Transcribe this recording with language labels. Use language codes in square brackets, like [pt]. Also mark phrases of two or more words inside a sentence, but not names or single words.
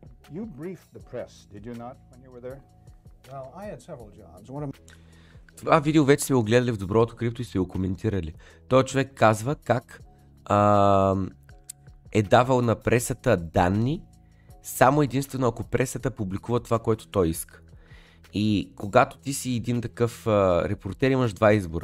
[en] You briefed the press, did you not, when you were there? Well, I had several jobs. [bg] Това видео вече сме го гледали в Доброто крипто и сме го коментирали. Той човек казва как е давал на пресата данни, само единствено ако пресата публикува това, което той иска. И когато ти си един такъв репортер, имаш два избора.